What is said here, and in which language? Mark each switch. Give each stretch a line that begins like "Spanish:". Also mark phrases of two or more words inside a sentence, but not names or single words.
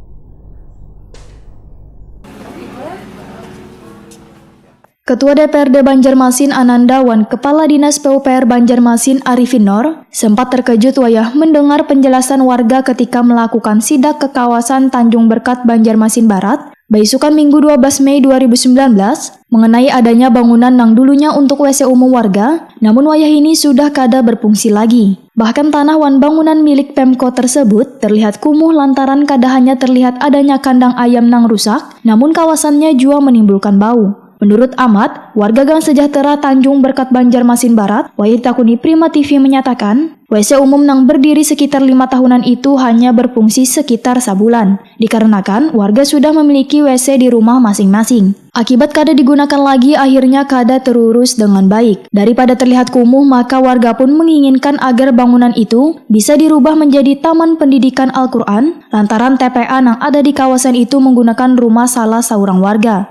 Indonesian: Ketua DPRD Banjarmasin Ananda Wan Kepala Dinas PUPR Banjarmasin Arifin Nor sempat terkejut wayah mendengar penjelasan warga ketika melakukan sidak ke kawasan Tanjung Berkat Banjarmasin Barat, beisukan Minggu 12 Mei 2019 mengenai adanya bangunan yang dulunya untuk WC umum warga, namun wayah ini sudah kada berfungsi lagi. Bahkan tanah wan bangunan milik Pemko tersebut terlihat kumuh lantaran kada hanya terlihat adanya kandang ayam yang rusak, namun kawasannya juga menimbulkan bau. Menurut Ahmad, warga Gang Sejahtera Tanjung Berkat Banjarmasin Barat, Wahid Takuni Prima TV menyatakan, WC umum yang berdiri sekitar 5 tahunan itu hanya berfungsi sekitar sebulan, dikarenakan warga sudah memiliki WC di rumah masing-masing. Akibat kada digunakan lagi, akhirnya kada terurus dengan baik. Daripada terlihat kumuh, maka warga pun menginginkan agar bangunan itu bisa dirubah menjadi Taman Pendidikan Al-Quran, lantaran TPA yang ada di kawasan itu menggunakan rumah salah seorang warga.